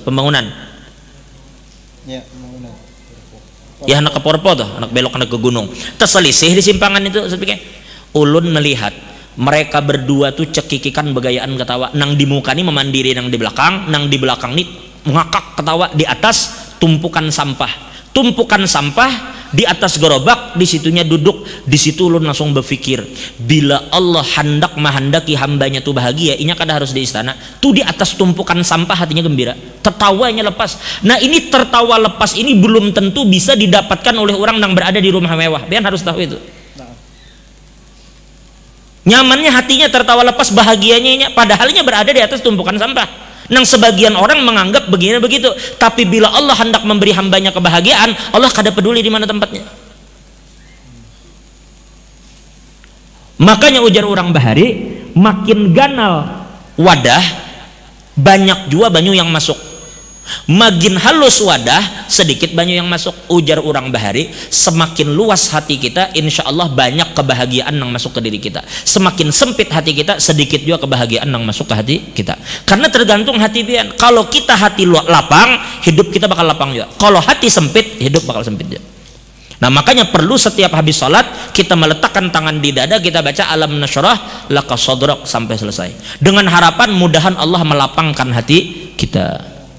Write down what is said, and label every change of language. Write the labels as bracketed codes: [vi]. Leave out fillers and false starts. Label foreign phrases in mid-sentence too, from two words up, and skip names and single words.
[id] Pembangunan. Ya, pembangunan. [bjn] Ya hendak ke Porpo tuh, hendak belok hendak ke gunung. Terselisih di simpangan itu, sepikir ulun melihat mereka berdua tuh cekikikan begayaan ketawa, nang di muka nih memandiri nang di belakang nih ngakak ketawa. Di atas tumpukan sampah di atas gerobak, di situnya duduk. Di situ lu langsung berpikir, bila Allah hendak menghendaki hambanya tuh bahagia, ini kada harus di istana tuh, di atas tumpukan sampah hatinya gembira, tertawanya lepas. [id] Nah ini tertawa lepas ini belum tentu bisa didapatkan oleh orang yang berada di rumah mewah. Biar harus tahu itu. [bjn] Nyamannya hatinya tertawa lepas, bahagianya padahalnya berada di atas tumpukan sampah. Nang sebagian orang menganggap begini begitu, tapi bila Allah hendak memberi hambanya kebahagiaan, Allah kada peduli di mana tempatnya. Makanya ujar orang Bahari, makin ganal wadah banyak jua banyu yang masuk, makin halus wadah sedikit banyu yang masuk. Ujar orang Bahari, semakin luas hati kita, [ar] insya Allah [bjn] banyak kebahagiaan yang masuk ke diri kita. [id] Semakin sempit hati kita, sedikit juga kebahagiaan yang masuk ke hati kita. [bjn] Karena tergantung hati pian. Kalau kita hati lapang, hidup kita bakal lapang juga. [id] Kalau hati sempit, hidup bakal sempit juga. Nah makanya perlu setiap habis sholat kita meletakkan tangan di dada, kita baca [ar] alam nasyrah laka sadrak [id] sampai selesai, dengan harapan mudahan Allah melapangkan hati kita.